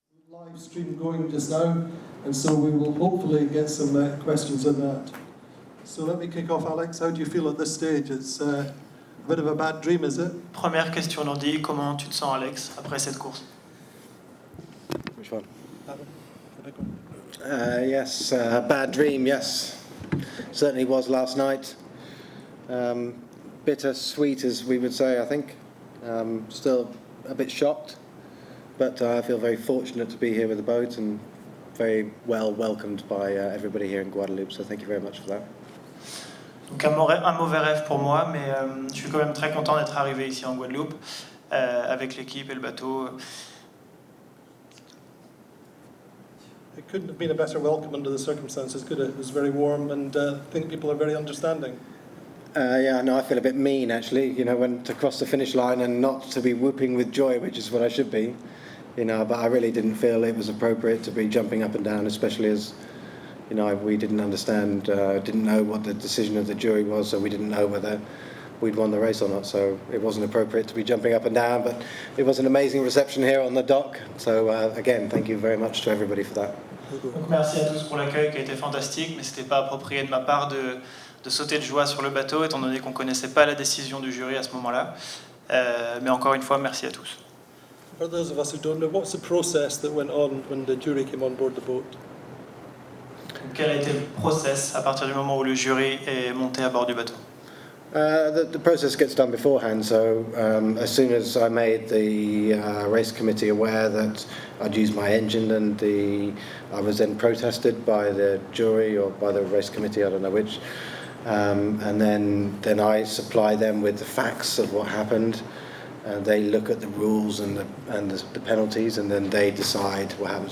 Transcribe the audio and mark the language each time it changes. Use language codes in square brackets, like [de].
[en] Live stream going just now, and so we will hopefully get some questions on that. So let me kick off, Alex. How do you feel at this stage? It's a bit of a bad dream, is it? [fr] Première question, Landy. Comment tu te sens, Alex, après cette course? [en] Which one? That one, the big one. Yes, bad dream, yes. Certainly was last night. Bittersweet, as we would say, I think. Still a bit shocked, but I feel very fortunate to be here with the boat and very well welcomed by everybody here in Guadeloupe, so thank you very much for that. [fr] Donc un mauvais rêve pour moi, mais je suis quand même très content d'être arrivé ici en Guadeloupe avec l'équipe et le bateau. [en] It couldn't have been a better welcome under the circumstances, could it? It was very warm, and I think people are very understanding. Yeah, no, I feel a bit mean actually, when to cross the finish line and not to be whooping with joy, which is what I should be, but I really didn't feel it was appropriate to be jumping up and down, especially as, we didn't understand, didn't know what the decision of the jury was, so we didn't know whether we'd won the race or not, so it wasn't appropriate to be jumping up and down, but it was an amazing reception here on the dock, so again, thank you very much to everybody for that. [fr] Donc merci à tous pour l'accueil qui a été fantastique, mais c'était pas approprié de ma part de sauter de joie sur le bateau, étant donné qu'on ne connaissait pas la décision du jury à ce moment-là. Mais encore une fois, merci à tous. [en] For those of us who don't know, what's the process that went on when the jury came on board the boat? [fr] Donc, quel a été le process à partir du moment où le jury est monté à bord du bateau? [en] The process gets done beforehand, so as soon as I made the race committee aware that I'd used my engine, and I was then protested by the jury or by the race committee, I don't know which, and then I supply them with the facts of what happened, and they look at the rules and the penalties, and then they decide what happened.